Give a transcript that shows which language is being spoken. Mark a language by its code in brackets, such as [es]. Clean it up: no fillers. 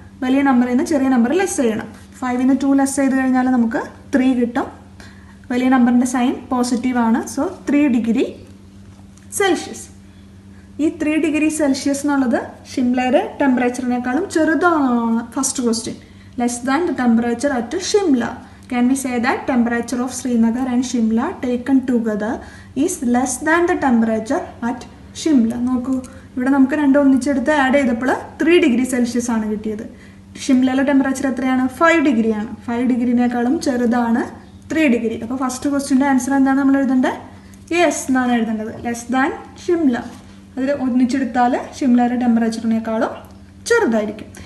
[ml] വലിയ നമ്പറിൽ നിന്ന് ചെറിയ നമ്പർ ലെസ് ചെയ്യണം. 5 നിന്ന് 2 ലെസ് ചെയ്ത് കഴിഞ്ഞാൽ നമുക്ക് 3 കിട്ടും. വലിയ നമ്പറിൻ്റെ സൈൻ പോസിറ്റീവാണ്. So 3 degree Celsius. ഈ 3 ഡിഗ്രി സെൽഷ്യസ് എന്നുള്ളത് ഷിംലയുടെ ടെമ്പറേച്ചറിനേക്കാളും ചെറുതാണെന്നാണ് first question. [en] Less than the temperature at Shimla. Can we say that temperature of Srinagar and Shimla taken together is less than the temperature at Shimla? [ml] നോക്കൂ, ഇവിടെ നമുക്ക് രണ്ടും ഒന്നിച്ചെടുത്ത് add ചെയ്തപ്പോൾ 3 degree Celsius ആണ് കിട്ടിയത്. ഷിംലയിലെ temperature എത്രയാണ്? 5 ഡിഗ്രിയാണ്. 5 ഡിഗ്രിനേക്കാളും ചെറുതാണ് 3 ഡിഗ്രി. അപ്പോൾ ഫസ്റ്റ് ക്വസ്റ്റ്യൻ്റെ ആൻസർ എന്താണ് നമ്മൾ എഴുതേണ്ടത്? യെസ് എന്നാണ് എഴുതേണ്ടത്. [en] Less than Shimla. [ml] അതിൽ ഒന്നിച്ചെടുത്താൽ ഷിംലയുടെ ടെമ്പറേച്ചറിനേക്കാളും ചെറുതായിരിക്കും.